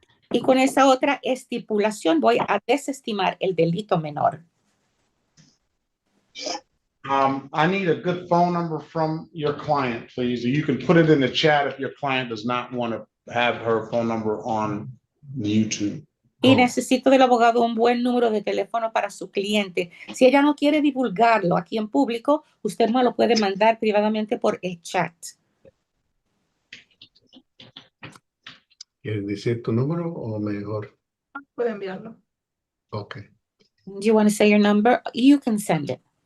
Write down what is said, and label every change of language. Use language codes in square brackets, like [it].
[es] Y con esa otra estipulación voy a desestimar el delito menor. [en] I need a good phone number from your client, please. You can put it in the chat if your client does not want to have her phone number on YouTube. [es] Y necesito del abogado un buen número de teléfono para su cliente. Si ella no quiere divulgarlo aquí en público, usted me lo puede mandar privadamente por el chat. ¿Quieres decir tu número o mejor? Puede enviarlo. [en] Okay. Do you want to say your number? You can send it.